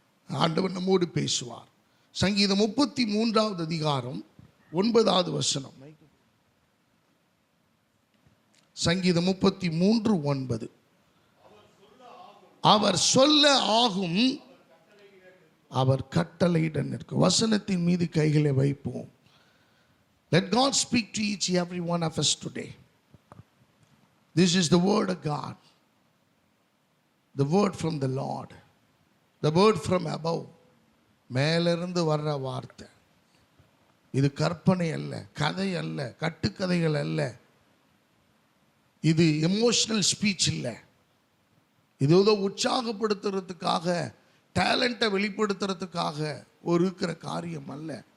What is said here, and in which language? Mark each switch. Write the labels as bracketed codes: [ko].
[ta] ஆண்டவர் நம்மோடு பேசுவார். சங்கீதம் 33வது அதிகாரம் 9வது வசனம். சங்கீதம் 33:9. அவர் சொல்ல ஆகும், அவர் கட்டளையிட நிற்கும். வசனத்தின் மீது கைகளை வைப்போம். [en] Let God speak to each every one of us today. This is the word of God, the word from the Lord, the word from above. [ta] மேலிருந்து வர்ற வார்த்தை. இது கற்பனை அல்ல, கதை அல்ல, கட்டுக்கதைகள் அல்ல. இது எமோஷனல் ஸ்பீச் இல்லை. இது ஏதோ உற்சாகப்படுத்துறதுக்காக, டேலண்ட்டை வெளிப்படுத்துறதுக்காக ஒரு இருக்கிற காரியம் அல்ல.